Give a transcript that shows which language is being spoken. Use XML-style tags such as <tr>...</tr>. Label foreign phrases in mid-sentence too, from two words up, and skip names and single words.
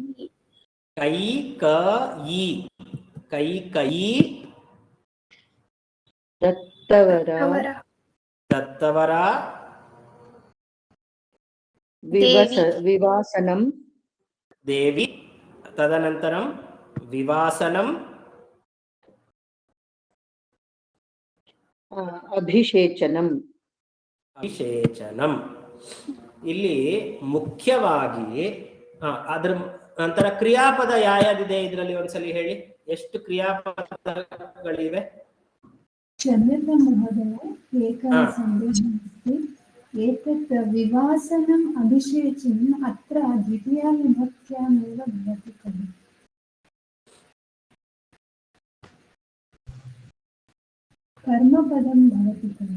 <sa>कैकयी. कैकयी. दत्तवरा. दत्तवरा. विवासनं. देवी. तदनन्तरं विवासनं. ಅಭಿಷೇಚನಂ. ಅಭಿಷೇಚನಂ.</sa> <kn>ಇಲ್ಲಿ ಮುಖ್ಯವಾಗಿ ಅದರ ನಂತರ ಕ್ರಿಯಾಪದ ಯಾವ್ಯಾವಿದೆ ಇದರಲ್ಲಿ ಒಂದ್ಸಲಿ ಹೇಳಿ. ಎಷ್ಟು ಕ್ರಿಯಾಪದಗಳಿವೆ?</kn> <sa>क्षम्यतां महोदय, एकः सन्देहः अस्ति. एतत् विवासनम् अभिषेचनम् अत्र द्वितीयाविभक्त्यामेव भवति खलु? कर्मपदं भवति खलु?</sa>